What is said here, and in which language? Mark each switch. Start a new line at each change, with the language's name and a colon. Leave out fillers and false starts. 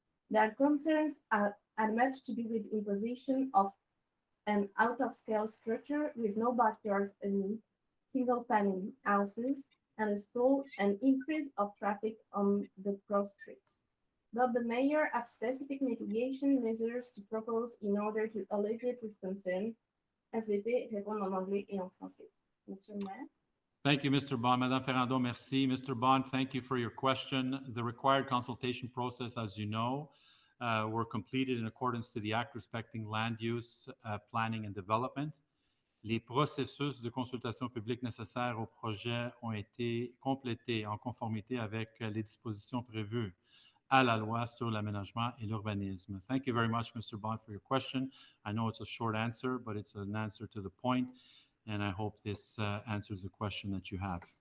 English: Their concerns had much to do with imposition of an out-of-scale structure with no backyards and single-family houses, and a stall and increase of traffic on the cross streets. Does the mayor have specific mitigation measures to propose in order to alleviate this concern?
French: SVP répond en anglais et en français. Monsieur le maire.
English: Thank you, Mr. Bond.
French: Madame Ferrando, merci.
English: Mr. Bond, thank you for your question. The required consultation process, as you know, were completed in accordance to the Act respecting land use, planning and development.
French: Les processus de consultation publique nécessaires au projet ont été complétés en conformité avec les dispositions prévues à la loi sur l'aménagement et l'urbanisme.
English: Thank you very much, Mr. Bond, for your question. I know it's a short answer, but it's an answer to the point, and I hope this answers the question that you have.